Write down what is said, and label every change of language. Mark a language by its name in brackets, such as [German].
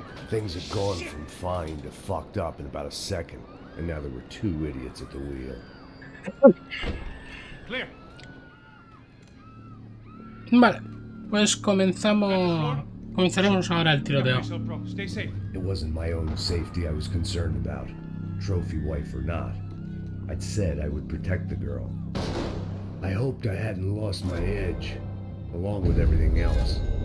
[English] Things had gone from fine to fucked up in about a second, and now there were two idiots at the wheel. Clear. [Spanish] Vale, pues comenzaremos ahora el tiroteo. [English] Stay safe. It wasn't my own safety I was concerned about, trophy wife or not. I'd said I would protect the girl. I hoped I hadn't lost my edge, along with everything else.